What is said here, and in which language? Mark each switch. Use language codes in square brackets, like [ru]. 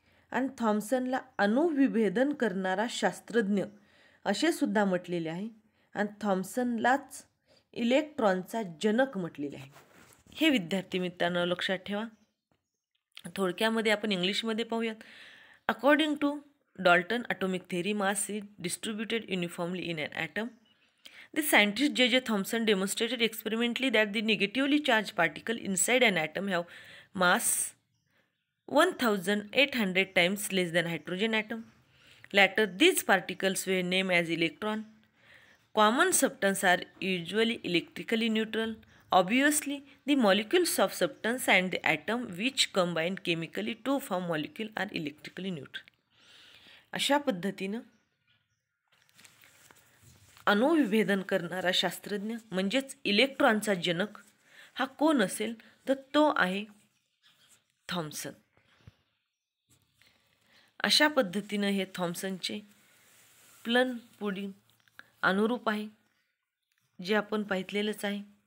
[mr] आणि थॉम्सनला अणुविभेदन करणारा शास्त्रज्ञ असे सुद्धा म्हटलेले आहे. आणि थॉम्सनलाच इलेक्ट्रॉनचा जनक म्हटलेले आहे. हे विद्यार्थी मित्रांनो लक्षात ठेवा. थोडक्यामध्ये आपण इंग्लिशमध्ये पाहूयात. [en] According to Dalton atomic theory, mass is distributed uniformly in an atom. The scientist J.J. Thomson demonstrated experimentally that the negatively charged particles inside an atom have mass 1800 times less than hydrogen atom. Later, these particles were named as electron. Common substances are usually electrically neutral. Obviously, the molecules of substance and the atom which combine chemically to form molecule are electrically neutral. [mr] अशा पद्धतीनं अणुविभेदन करणारा शास्त्रज्ञ म्हणजेच इलेक्ट्रॉनचा जनक हा कोण असेल तर तो आहे थॉम्सन. अशा पद्धतीनं हे थॉम्सनचे प्लन पुडिंग अनुरूप आहे, जे आपण पाहितलेलंच आहे.